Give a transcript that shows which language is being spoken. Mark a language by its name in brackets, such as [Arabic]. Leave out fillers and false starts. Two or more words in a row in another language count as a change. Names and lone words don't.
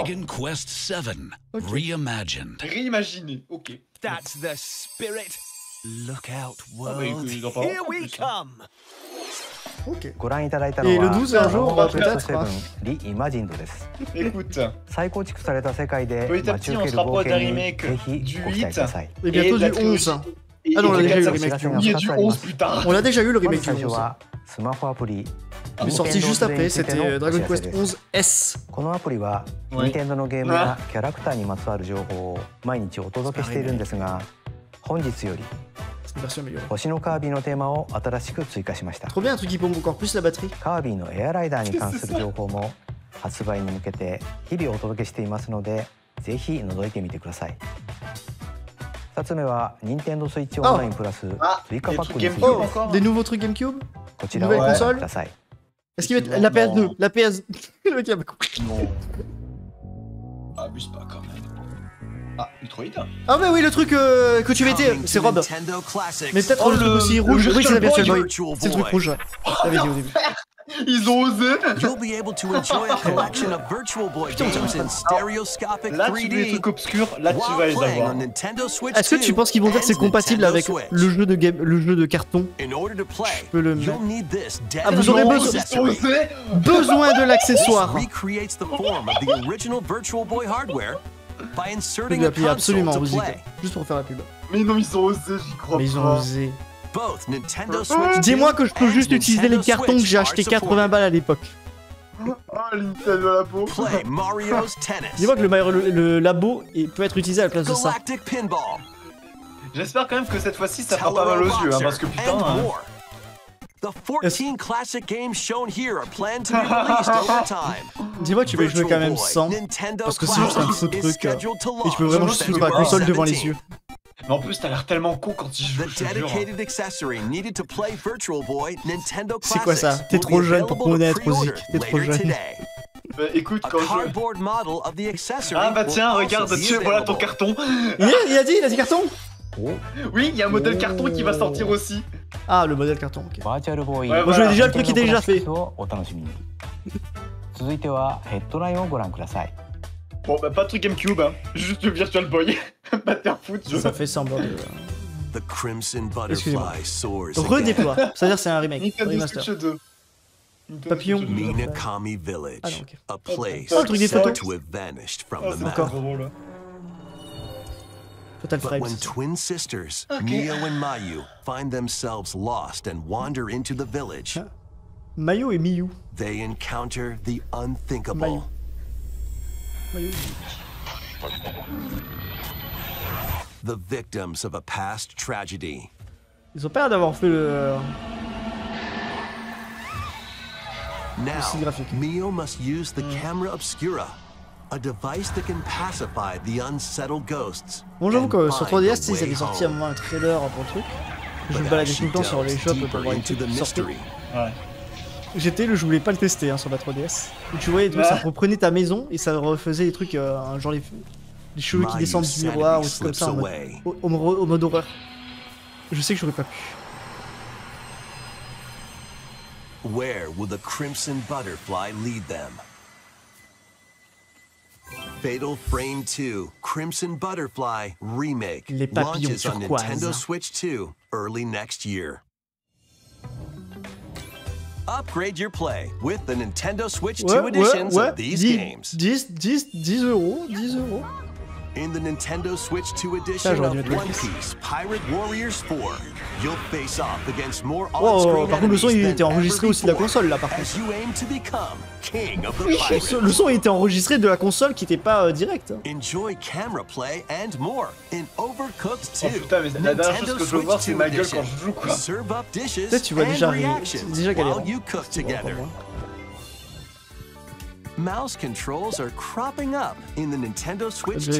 [English] Dragon Quest 7 reimagined. [French] Réimaginé, ok. [English] That's the spirit. Look out, [French] bah, [English] world. [French] écoute, ils en parlent [English] Here [French] en [English] we [French] plus, [English] come. [French] Ok. [Japanese] ご覧いただいたの [French] Et le [Japanese] は [French] 12 un jour, [Japanese] ドラゴンクエスト [French] peut-être. [Japanese] 7 リイマジンドです [French] Écoute, [Japanese] 再構築された世界で [French] petit à [Japanese] 待ち [French] petit [Japanese] 受 [French] on [Japanese] け [French] se [Japanese] る冒 [French] rapproche d'un [Japanese] 険に [French] remake [Japanese] ぜひ [French] du [Japanese] ご期待ください [French] Et bientôt de la du trilogie. 11. Et Ah non, on a de déjà eu le 4, remake du 11. Il y a du 11 plus tard. On a déjà eu le [Japanese] まず [French] remake du [Japanese] 最初 [French] 11. [Japanese] はスマホアプリ [French] Il est sorti juste après, c'était Dragon Quest 11S. [Japanese] このアプリははい任天堂のゲームやキャラクターにまつわる情報を毎日お届けしているんですが本日より [French] C'est une version améliorée. [Japanese] 星のカービィのテーマを新しく追加しました [French] Trop bien, un truc qui pompe encore plus la batterie. [Japanese] カービィのエアライダーに関する情報も発売に向けて日々お届けしていますのでぜひ覗いてみてください2つ目は任天堂スイッチオンラインプラス追加パックについて [French] Oh, [Japanese] です [French] des nouveaux trucs GameCube. [Japanese] こちらをご覧ください [French] Est-ce qu'il va être la PS2, la PS... Le mec il a pas compris. Non. Abuse pas quand même. Ah, Metroid. Ah mais oui, le truc que tu mettais, [English] Coming [French] c'est [English] to [French] Rob. [English] Nintendo Classics. [French] Mais peut-être Oh, le truc le- aussi le rouge. Oui, c'est la Virtual Virtual Boy. Boy. C'est le truc rouge. T'avais dit au début. Ils ont osé. [English] You'll be able to enjoy a collection of Virtual Boy games in stereoscopic [French] Là, tu veux les 3D trucs obscurs, là, tu vas [English] while [French] les [English] playing [French] avoir. [English] on Nintendo Switch [French] Est-ce que tu [English] 2 [French] penses qu'ils vont dire que c'est [English] and [French] compatible [English] Nintendo [French] avec [English] Switch. [French] le jeu de carton? [English] In order to play, [French] peux le [English] you'll [French] mettre. [English] need this [French] Ah, vous aurez Non, besoin- ils ont osé. Besoin de [English] This [French] l'accessoire. [English] recreates the form of the original Virtual Boy hardware by [French] Je [English] inserting [French] vais [English] a [French] appuyer [English] console [French] absolument [English] to [French] aux musiques. [English] play. [French] Juste pour faire la pub. Mais non, ils ont osé, j'y crois Mais ils ont pas. osé. [English] Both Nintendo Switch [French] Dis-moi [English] 2 [French] que je peux [English] and [French] juste utiliser les [English] Nintendo [French] cartons que [English] Switch [French] j'ai [English] are [French] acheté supported. 80 balles à l'époque. Ah, Nintendo la peau. [English] Play Mario's Tennis, [French] Dis-moi que le labo peut être utilisé à la place de ça. [English] Galactic Pinball, [French] J'espère quand même que cette fois-ci ça fera pas mal aux yeux, hein, parce que putain. [English] and [French] hein. [English] more. The 14 classic games shown here are planned to be released over time. [French] Dis-moi que tu vas y jouer quand même sans. Parce que c'est juste un faux truc. Et tu peux vraiment juste foutre la console devant les yeux. Mais en plus, t'as l'air tellement con quand il joue. [English] The dedicated accessory needed to play Virtual Boy Nintendo [French] C'est quoi ça? [English] Classics [French] T'es [English] will [French] trop [English] be [French] jeune pour [English] available to [French] connaître [English] pre-order [French] Ozik. T'es trop [English] later [French] jeune. [English] today. [French] Écoute, [English] A [French] quand je. [English] cardboard model of the accessory [French] Ah bah [English] will [French] tiens, [English] also [French] regarde, [English] be [French] tu voilà ton [English] available. [French] carton. Il a dit carton? Oui, il y a un modèle carton qui va sortir aussi. Ah, le modèle carton, ok. [Japanese] バーチャルボーイ [French] Moi je l'ai déjà, le truc qui était déjà fait. [Japanese] をお楽しみに。続いてはヘッドラインをご覧ください。 [French] Bon, bah, pas de truc GameCube, hein. Juste le Virtual Boy. Pas de faire foutre, Ça fait semblant de. [English] The Crimson Butterfly soars [French] Redéploie, c'est-à-dire c'est un remake, [English] Nintendo [French] remaster. [English] Switch 2. [French] Papillon. [English] Minakami Village, [French] Ah non, ok. [English] a place [French] Oh, le truc des [English] said [French] photos. [English] to have vanished from [French] Oh, [English] the [French] c'est [English] map. [French] encore drôle. [English] Total But Frames. when twin sisters, [French] Okay. [English] Mio and Mayu, find themselves lost and wander into the village, [French] Mayo et Miyu. [English] they encounter the unthinkable. [French] Mayu. Mayu. [English] The victims of a past tragedy. [French] Ils ont pas l'air d'avoir fait le. [English] Now, [French] graphique. [English] Mio must use the camera obscura, a device that can pacify the unsettled ghosts. [French] Bon, j'avoue [English] and [French] que sur [English] find [French] 3DS, [English] the [French] ils avaient [English] way [French] sorti à un [English] home. [French] moment un trailer pour le truc. Je [English] But [French] me [English] as [French] baladais [English] she [French] tout le temps sur les [English] delves [French] shops pour [English] deeper [French] voir les [English] into [French] trucs [English] the [French] qui sortaient. [English] mystery, [French] Ouais. Je voulais pas le tester hein, sur la 3DS. Où tu voyais, ça reprenait ta maison et ça refaisait des trucs, genre les cheveux qui [English] Mayu [French] descendent du [English] sanity [French] miroir ou des trucs comme [English] slips [French] ça en mode, [English] away. [French] au mode horreur. Je sais que j'aurais pas pu. [English] Where will the Crimson Butterfly lead them? Fatal Frame 2 Crimson Butterfly Remake [French] Les papillons [English] launches on [French] turquoise. [English] Nintendo Switch 2 early next year. Upgrade your play with the Nintendo Switch 2 editions of these games. [French] 10 euros. [English] In the Nintendo Switch 2 [French] Ça, [English] edition [French] j'aurais [English] of [French] dû mettre le [English] One [French] fils. [English] Piece Pirate Warriors 4, you'll face off against more [French] Oh, [English] on-screen [French] par contre, le son il [English] enemies [French] était [English] than [French] enregistré [English] ever [French] aussi de la [English] before, [French] console là par contre. [English] as you aim to become king of the pirates. [French] Le son il était enregistré de la console qui était pas direct. [English] Enjoy camera play and more in Overcooked 2. [French] Oh putain, mais la dernière chose que je veux voir, c'est ma gueule quand je joue, quoi. [English] Serve up dishes [French] Peut-être tu vois [English] and [French] déjà [English] reactions [French] galère. [English] while you cook [French] C'est bon pour [English] together. [French] moi. [English] Mouse controls are cropping up in the Nintendo Switch 2